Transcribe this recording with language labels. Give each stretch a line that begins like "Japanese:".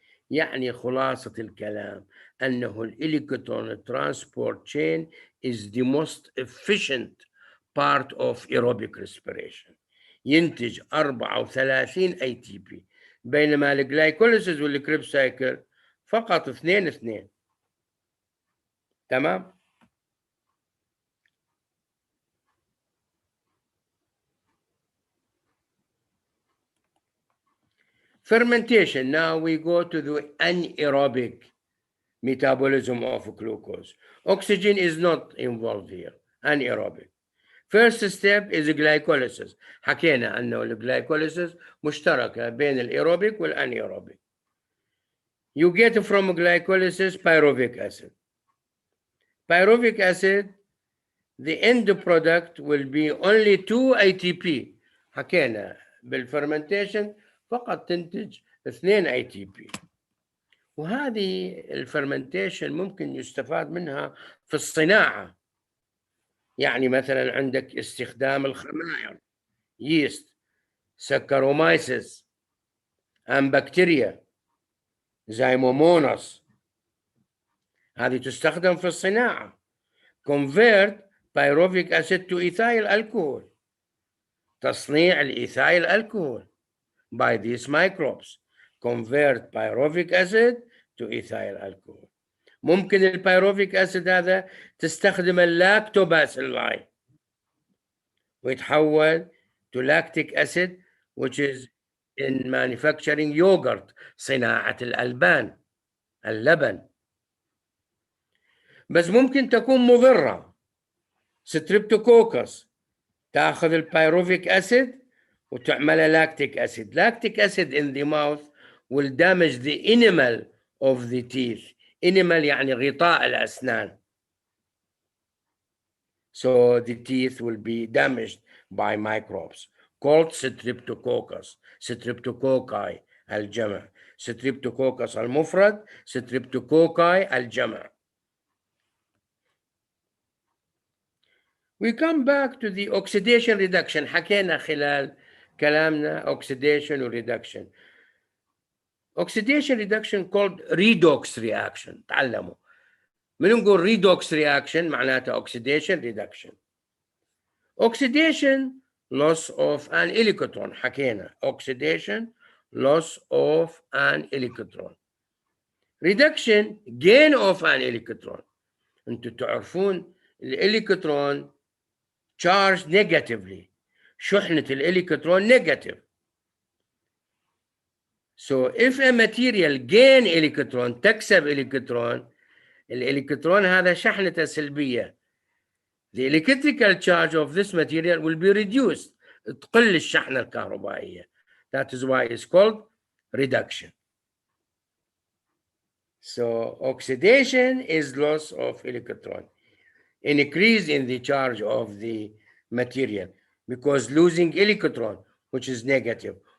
Arabic: يعني خلاصة الكلام انه الالكترون ترانسبورت تشين
English: is the most efficient part of aerobic respiration،
Arabic: ينتج 34 اي تي بي، بينما الجلايكوليسيس والكريبس سايكل فقط 2. تمام؟ Fermentation.
English: Now we go to the anaerobic metabolism of glucose. Oxygen is not involved here. Anaerobic. First step is glycolysis.
Arabic: حكينا أنه الجلايكوليسيس مشتركة بين الأيروبيك والأنيروبيك.
English: You get from glycolysis pyruvic acid. Pyruvic acid, the end product will be only 2 ATP.
Arabic: حكينا بالفرمنتيشن فقط تنتج 2 ATP. وهذه الفرمنتيشن ممكن يستفاد منها في الصناعة. يعني مثلا عندك استخدام الخمائر، ييست، سكرومايسيس، أم بكتيريا، زيموموناس، هذه تستخدم في الصناعة.
English: convert pyruvic acid to ethyl alcohol،
Arabic: تصنيع الإيثايل الكحول
English: by these microbes. convert pyruvic acid to ethyl alcohol.
Arabic: ممكن البيروفيك أسيد هذا تستخدم اللاكتوباسيلاي ويتحول
English: to lactic acid which is in manufacturing yogurt،
Arabic: صناعة الألبان، اللبن. بس ممكن تكون مضرة. ستريبتوكوكس تأخذ البيروفيك أسيد وتعملها لاكتيك أسيد.
English: Lactic acid in the mouth will damage the enamel of the teeth.
Arabic: enamel يعني غطاء الأسنان.
English: So the teeth will be damaged by microbes called streptococcus.
Arabic: streptococci الجمع. streptococcus المفرد، streptococci الجمع.
English: We come back to the oxidation reduction.
Arabic: حكينا خلال كلامنا oxidation و reduction.
English: Oxidation reduction called redox reaction.
Arabic: تعلموا من نقول
English: redox reaction معناتها oxidation reduction. Oxidation, loss of an electron.
Arabic: حكينا
English: oxidation, loss of an electron. Reduction, gain of an electron.
Arabic: انتوا تعرفون الالكترون
English: charged negatively.
Arabic: شحنة الالكترون negative.
English: So if a material gain electron
Arabic: تكسب
English: electron
Arabic: الإلكترون هذا شحنته سلبية.
English: The electrical charge of this material will be reduced.
Arabic: تقل الشحنة الكهربائية.
English: That is why it's called reduction. So oxidation is loss of electron. Increase in the charge of the material because losing electron, which is negative.